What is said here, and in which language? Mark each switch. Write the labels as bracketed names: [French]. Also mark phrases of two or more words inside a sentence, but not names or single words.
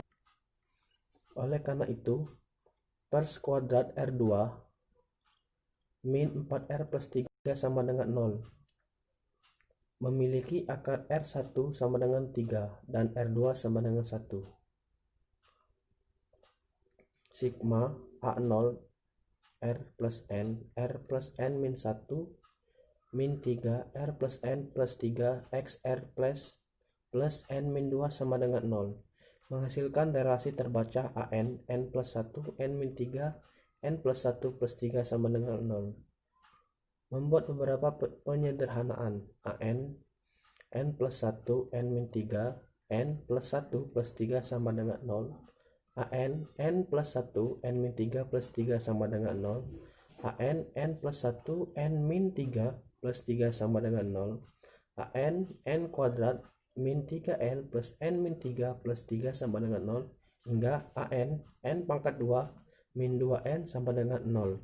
[Indonesian] Oleh karena itu pers kuadrat R2 min 4R plus 3 sama dengan 0 memiliki akar R1 sama dengan 3 dan R2 sama dengan 1. Sigma A0 R plus N min 1 min 3 R plus N plus 3 XR plus N min 2 sama dengan 0 menghasilkan relasi terbaca AN N plus 1 N min 3 N plus 1 plus 3 sama dengan 0. Membuat beberapa penyederhanaan AN N plus 1 N min 3 N plus 1 plus 3 sama dengan 0 AN N plus 1 N min 3 plus 3 sama dengan 0 AN N plus 1 N min 3 plus 3 sama dengan 0 AN N kuadrat min 3N plus N min 3 plus 3 sama dengan 0 hingga AN N pangkat 2 min 2N sama dengan 0.